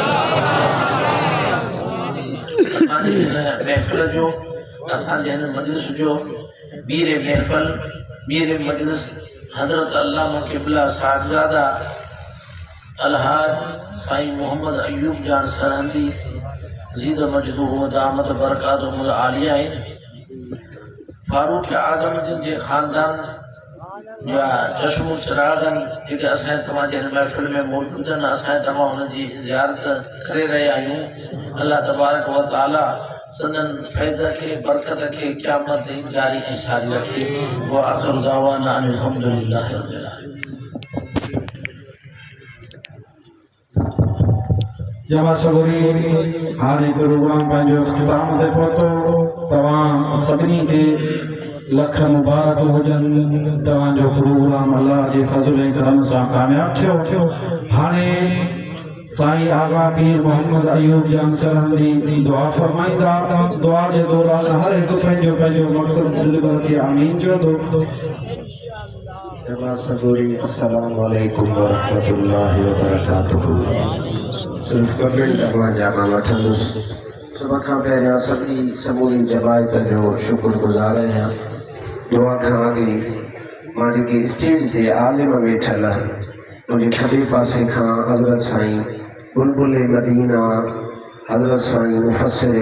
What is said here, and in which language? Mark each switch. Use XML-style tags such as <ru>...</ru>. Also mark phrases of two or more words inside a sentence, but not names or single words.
<sd>असांजे हिन महफ़िल जो असांजे हिन मजलिस जो मीर महफ़िल मीर मजलिस हज़रत अल्लामा क़िबला साहिबज़ादा अलहाज साईं मोहम्मद अयूब जान सरहंदी</sd> <ar>زيد مجده دامت بركاته العالية</ar> <sd>आहिनि। फारूक आज़म जिन जे ख़ानदान जा चश्मो चिरागन जेके असां तव्हांजे हिन महफ़िल में मौजूद आहिनि असां तव्हां हुन जी ज़ियारत करे रहिया आहियूं।</sd> <ar>الله تبارك وتعالى</ar> <sd>सदन फ़ैज़ खे बरकत खे क़यामत ताईं जारी ऐं सारी रखे।</sd> <ar>وآخر دعوانا أن الحمد لله رب العالمين.</ar> <sd>जमा सगोरी हाने प्रोग्राम पंहिंजो इख्तिताम ते पहुतो। तव्हां सभिनी खे लख मुबारक हुजनि। तव्हांजो प्रोग्राम अल्लाह जे फज़ल ऐं करम सां कामयाब थियो। हाणे साईं आगा पीर मोहम्मद अयूब जान सरहंदी दुआ फरमाईंदा। दुआ जे दौरान हर हिकु पंहिंजो पंहिंजो मक़सद दिलि भर के आमीन चवंदो। जमा सगोरी</sd> <ar>السلام عليكم ورحمة الله وبركاته.</ar> <sd>सिर्फ कमेंट तव्हां जा मां वठंदुसि। सभ खां पहिरियां सभी समूरी जमायत जो शुक्रगुज़ार आहियां। दुआ खां अॻु मां जेके स्टेज ते आलिम वेठल मुंहिंजे खॿे पासे खां हज़रत साईं बुलबुल मदीना हज़रत साईं मुफ़स्सिर</sd>